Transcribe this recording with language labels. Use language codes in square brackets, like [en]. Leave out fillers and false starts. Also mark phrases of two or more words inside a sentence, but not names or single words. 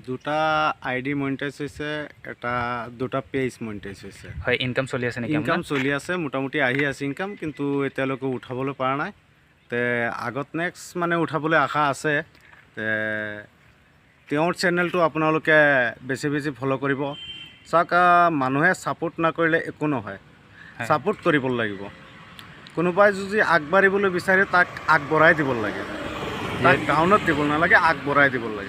[as] দুটা আইডি মনিটাইজ হৈছে এটা দুটা পেজ মনিটাইজ হৈছে হয় ইনকাম চলি আছে নেকি ইনকাম চলি আছে মোটামুটি আহি আছে ইনকাম কিন্তু এতিয়ালৈকে উঠাবলৈ পৰা নাই তে আগত নেক্সট মানে উঠাবলৈ আশা আছে তে তেওঁৰ চেনেলটো আপোনালোকে বেছি বেছি ফলো কৰিব চাওক মানুহে সাপোর্ট না কৰিলে একো নহয় সাপোর্ট কৰিব লাগিব কোনোবাই যদি আগবাঢ়িবলৈ বিচাৰে তাক আগবঢ়াই দিব লাগে তাক ডাউনত দিব নালাগে আগবঢ়াই দিব লাগে